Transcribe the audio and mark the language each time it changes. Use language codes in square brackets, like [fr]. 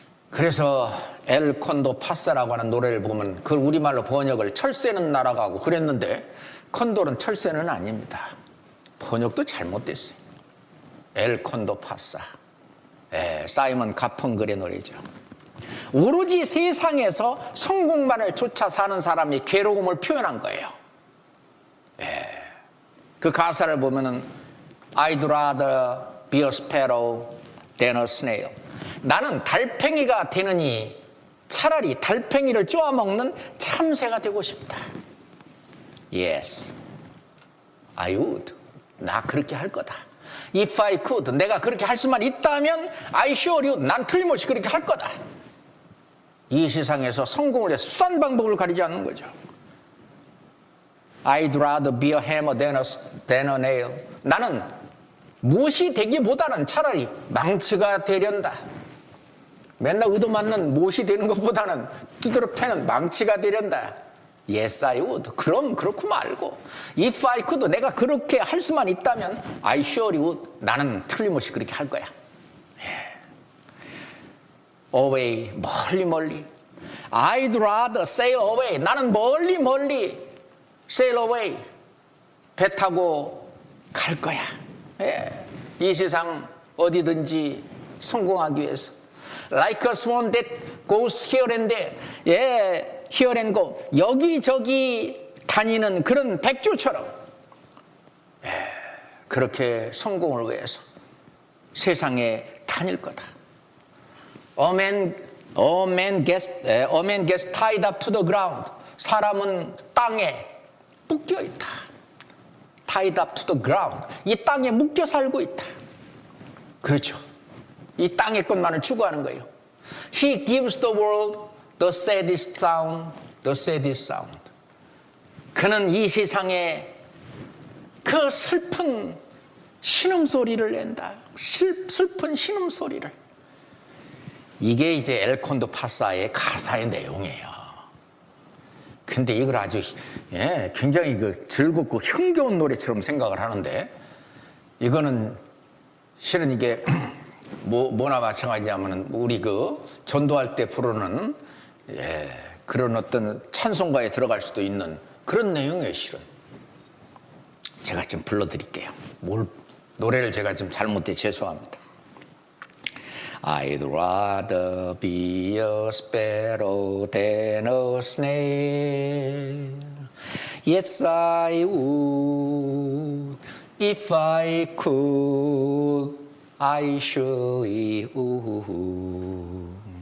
[ko] 그래서 엘 콘도 파사라고 하는 노래를 보면 그 우리말로 번역을 철새는 날아가고 그랬는데 콘돌은 철새는 아닙니다. 번역도 잘못됐어요. 엘 콘도 파사. 사이먼 가펑글의 노래죠. 오로지 세상에서 성공만을 쫓아 사는 사람이 괴로움을 표현한 거예요. 그 가사를 보면은 [en] I'd rather be a sparrow than a snail. [ko] 나는 달팽이가 되느니 차라리 달팽이를 쪼아먹는 참새가 되고 싶다. [en] Yes, I would. [ko] 나 그렇게 할 거다. [en] If I could. [ko] 내가 그렇게 할 수만 있다면 [en] I sure would. [ko] 난 틀림없이 그렇게 할 거다. 이 세상에서 성공을 위해서 수단 방법을 가리지 않는 거죠. [en] I'd rather be a hammer than a nail. [ko] 나는 못이 되기보다는 차라리 망치가 되련다. 맨날 얻어맞는 못이 되는 것보다는 두드러 패는 망치가 되련다. [en] Yes, I would. [ko] 그럼 그렇고 말고. [en] If I could, [ko] 내가 그렇게 할 수만 있다면 [en] I surely would. [ko] 나는 틀림없이 그렇게 할 거야. [en] Away, [ko] 멀리 멀리. [en] I'd rather sail away. [ko] 나는 멀리 멀리 [en] sail away. [ko] 배 타고 갈 거야. 이 세상 어디든지 성공하기 위해서. [en] Like a swan that goes here and there. here and go. [ko] 여기저기 다니는 그런 백조처럼 그렇게 성공을 위해서 세상에 다닐 거다. [en] A man gets tied up to the ground. [ko] 사람은 땅에 묶여 있다. [en] Tied up to the ground. [ko] 이 땅에 묶여 살고 있다. 그렇죠. 이 땅의 것만을 추구하는 거예요. [en] He gives the world the saddest sound, the saddest sound. [ko] 그는 이 세상에 그 슬픈 신음소리를 낸다. 슬픈 신음소리를. 이게 이제 엘콘도 파사의 가사의 내용이에요. 근데 이걸 아주 굉장히 즐겁고 흥겨운 노래처럼 생각을 하는데 이거는 실은 이게 뭐나 마찬가지냐면은 우리 전도할 때 부르는 그런 어떤 찬송가에 들어갈 수도 있는 그런 내용이에요. 실은 제가 좀 불러드릴게요. 노래를 제가 좀 잘못해 죄송합니다. [en] I'd rather be a sparrow than a snail. Yes, I would. If I could, I surely would.